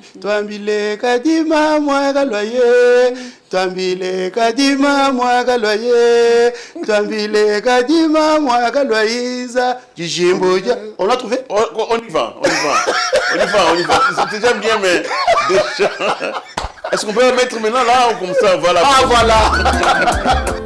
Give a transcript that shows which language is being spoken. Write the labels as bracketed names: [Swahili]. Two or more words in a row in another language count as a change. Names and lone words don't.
[Luba-Lulua] Twambile Kadima Mwakalo ye, Twambile Kadima Mwakalo ye, Twambile Kadima Mwakalo Inza, Kijimboja. [French] On l'a trouvé? On y va. C'est déjà bien, mais déjà... Est-ce qu'on peut la mettre maintenant là ou comme ça? Voilà. Ah voilà.